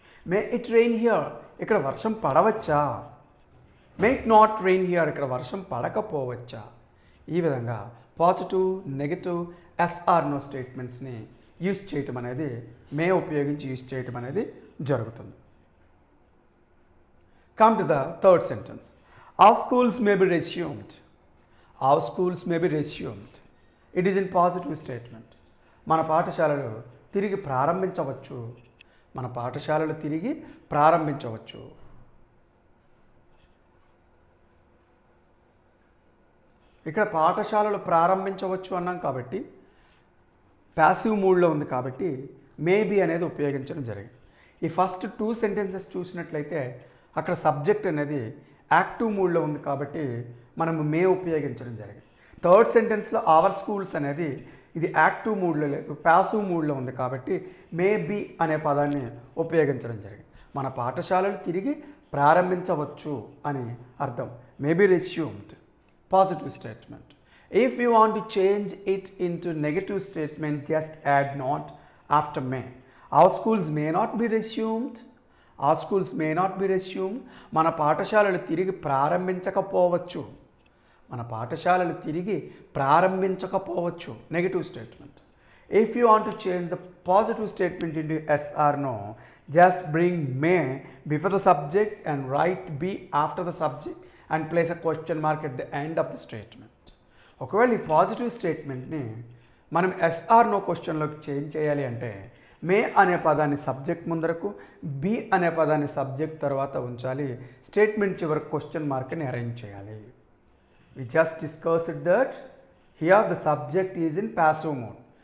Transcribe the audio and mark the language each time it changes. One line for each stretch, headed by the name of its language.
English: may it rain here,
Telugu: ఇక్కడ వర్షం పడవచ్చా.
English: may it not rain here,
Telugu: ఇక్కడ వర్షం పడకపోవచ్చా. ఈ విధంగా positive, negative, SR no స్టేట్మెంట్స్ని use చేయటం అనేది, మే ఉపయోగించి యూజ్ చేయటం అనేది జరుగుతుంది.
English: Come to the third sentence. Our schools may be resumed. Our schools may be resumed. It is in positive statement.
Telugu: మన పాఠశాలలు తిరిగి ప్రారంభించవచ్చు. మన పాఠశాలలు తిరిగి ప్రారంభించవచ్చు. ఇక్కడ పాఠశాలలు ప్రారంభించవచ్చు అన్నాం కాబట్టి ప్యాసివ్ మూడ్లో ఉంది కాబట్టి మేబీ అనేది ఉపయోగించడం జరిగింది. ఈ ఫస్ట్ 2 సెంటెన్సెస్ చూసినట్లయితే అక్కడ సబ్జెక్ట్ అనేది యాక్టివ్ మూడ్లో ఉంది కాబట్టి మనం మే ఉపయోగించడం జరిగింది. థర్డ్ సెంటెన్స్లో అవర్ స్కూల్స్ అనేది ఇది యాక్టివ్ మూడ్లో లేదు, ప్యాసివ్ మూడ్లో ఉంది కాబట్టి మే బీ అనే పదాన్ని ఉపయోగించడం జరిగింది. మన పాఠశాలలు తిరిగి ప్రారంభించవచ్చు అని అర్థం.
English: May be resumed, positive statement. If you want to change it into negative statement, just add not after may. Our schools may not be resumed. Our schools may not be resumed.
Telugu: మన పాఠశాలలు తిరిగి ప్రారంభించకపోవచ్చు. మన పాఠశాలలు తిరిగి ప్రారంభించకపోవచ్చు.
English: Negative statement. If you want to change the positive statement into yes or no, just bring may before the subject and write be after the subject and place a question mark at the end of the statement.
Telugu: ఒకవేళ ఈ positive స్టేట్మెంట్ని మనం SR no క్వశ్చన్లోకి change చేయాలి అంటే మే అనే పదాన్ని subject ముందరకు, B అనే పదాన్ని సబ్జెక్ట్ తర్వాత ఉంచాలి. స్టేట్మెంట్ చివరికి క్వశ్చన్ మార్క్ని అరేంజ్ చేయాలి.
English: We just discussed that here the subject is in passive mood.